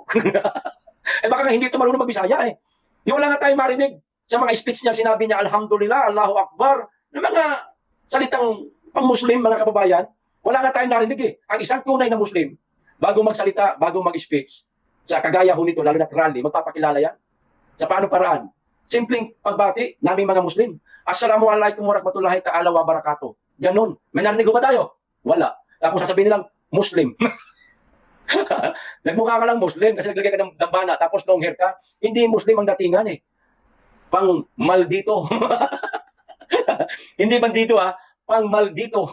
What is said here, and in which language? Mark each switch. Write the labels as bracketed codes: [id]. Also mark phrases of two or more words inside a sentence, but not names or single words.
[tl] Baka nga hindi ito marunong magbisaya eh. Di wala nga tayong marinig sa mga speech niya, sinabi niya, [ar] الحمد لله، الله أكبر, [tl] na mga salitang pang-Muslim, mga kababayan, wala nga tayong narinig eh. Ang isang tunay na Muslim, bago magsalita, bago mag-speech, sa kagaya ho nito, lalo na rally, magpapakilala yan. Sa paano paraan? Simpleng pagbati, naming mga Muslim. [ar] السلام عليكم ورحمة الله تعالى وبركاته. [tl] Ganon. May narinig ba tayo? Wala. Tapos sasabihin nilang, Muslim. Nagmukha ka lang Muslim kasi naglagay ka ng dambana tapos long hair ka. Hindi Muslim ang datingan eh. Pang maldito. Hindi bandito pang maldito.